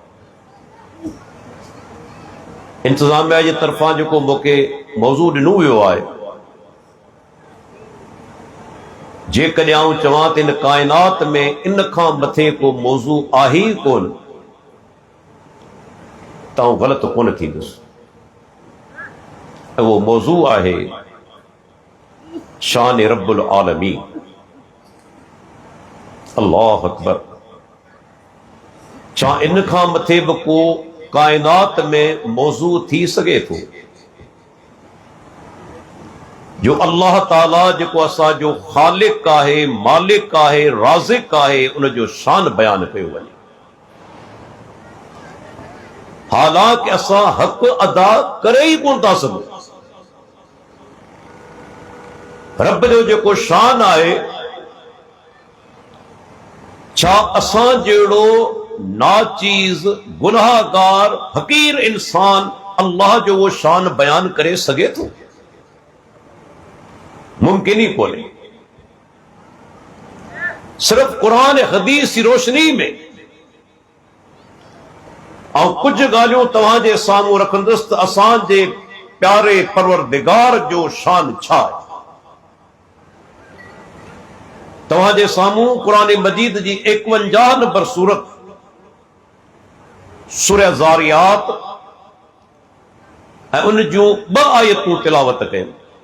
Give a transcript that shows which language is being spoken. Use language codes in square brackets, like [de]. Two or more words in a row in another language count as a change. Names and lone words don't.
[sd] इंतज़ामिया जे तरफ़ां जेको मूंखे मौज़ू ॾिनो वियो आहे, जेकॾहिं आऊं चवां त इन काइनात में इन खां मथे को मौज़ू आहे ई कोन त आऊं ग़लति कोन थींदुसि। ऐं उहो मौज़ू आहे शान [ar] رب العالمين. الله أكبر. [sd] छा इन खां मथे बि को कायनात में मौजू थी सके थो जो अल्लाह ताला जेको असांजो ख़ालिक आहे, मालिक आहे, राज़िक आहे, उन जो शान बयान कयो वञे। हालांकि असां हक़ अदा करे ई कोन था सघूं। रब जो जेको शान आहे, छा असां जहिड़ो नाचीज गुनाहगार फकीर इंसान अल्लाह जो वो शान बयान करे सके थो? मुमकिन ही कोन्हे। सिर्फ [ur] قرآن حدیث کی روشنی میں [sd] ऐं कुछ ॻाल्हियूं तव्हांजे साम्हूं रखंदुसि त असांजे प्यारे परवरदिगार जो शान छा आहे। तव्हांजे साम्हूं कुरान मजीद जी 51 नंबर सूरत सूरह ज़ारियात ऐं उन जूं 2 आयतूं तिलावत कयूं।